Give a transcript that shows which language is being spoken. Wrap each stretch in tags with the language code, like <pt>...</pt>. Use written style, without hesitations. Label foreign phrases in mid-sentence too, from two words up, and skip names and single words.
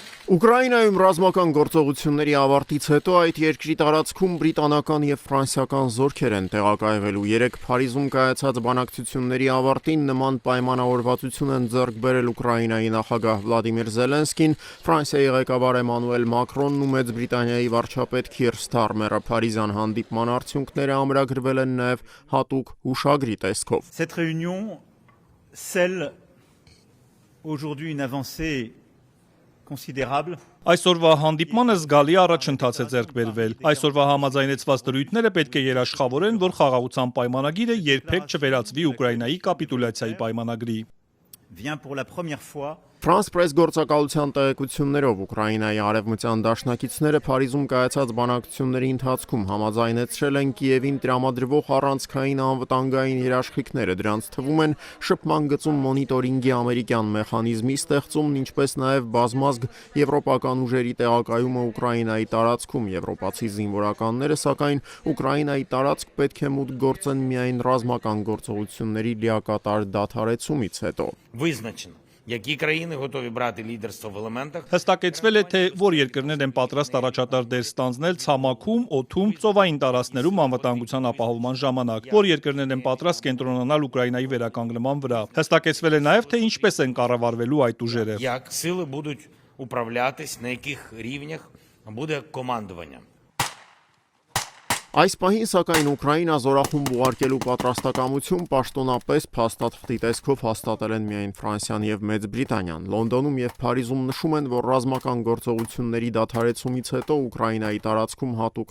<hy>Ուկրաինայում ռազմական գործողությունների ավարտից հետո այդ երկրի տարածքում բրիտանական եւ ֆրանսիական զորքեր են տեղակայվելու։ Երեկ Փարիզում կայացած բանակցությունների ավարտին նման պայմանավորվածություն են ձեռք բերել Ուկրաինայի նախագահ Վլադիմիր Զելենսկին, Ֆրանսիայի ղեկավար Էմանուել Մակրոնն ու Մեծ Բրիտանիայի վարչապետ Քիր Սթարմերը։ Փարիզյան հանդիպման արդյունքները ամրագրվել են նաեւ հատուկ հուշագրի տեսքով։</hy> <fr>Cette réunion scelle aujourd'hui une avancée considérable.</fr> <hy>Այսօրվա հանդիպմանը զգալի առաջընթաց է ձեռք բերվել։ Այսօրվա համաձայնեցված դրույթները պետք է երաշխավորեն, որ խաղաղության պայմանագիրը երբեք չվերածվի Ուկրաինայի կապիտուլյացիայի պայմանագրի։</hy> <fr>Vient pour la première fois</fr> <hy>Ֆրանս պրես գործակալության տեղեկություններով Ուկրաինայի արևմտյան դաշնակիցները Փարիզում կայացած բանակցությունների ընթացքում համաձայնեցրել են Կիևին տրամադրվող առանցքային անվտանգային երաշխիքները։ Դրանց թվում են շփման գծում մոնիտորինգի ամերիկյան մեխանիզմի ստեղծումն, ինչպես նաև բազմազգ եվրոպական ուժերի տեղակայումը Ուկրաինայի տարածքում։ Եվրոպացի զինվորականները, сакայն Ուկրաինայի տարածք պետք է մուտք գործեն միայն ռազմական գործողությունների լիակատար դադարեցումից հետո։</hy> <uk>Визначено, які країни готові брати лідерство в елементах.</uk> <hy>Հստակեցվել է, թե որ երկրներ են պատրաստ առաջատար դեր ստանձնել ցամաքում, օդում, ծովային տարածքներում անվտանգության ապահովման ժամանակ, որ երկրներ են պատրաստ կենտրոնանալ Ուկրաինայի վերականգնման վրա։ Հստակեցվել է նաև, թե ինչպես են կառավարվելու այդ ուժերը։</hy> <uk>Як сили будуть управлятись, на яких рівнях буде командування.</uk> <hy>Այս պահին, սակայն Ուկրաինա զորախումբ ուղարկելու պատրաստակամություն պաշտոնապես փաստաթղթի տեսքով հաստատել են միայն Ֆրանսիան եւ Մեծ Բրիտանիան։ Լոնդոնում եւ Փարիզում նշում են, որ ռազմական գործողությունների դադարեցումից հետո Ուկրաինայի տարածքում հատուկ</hy>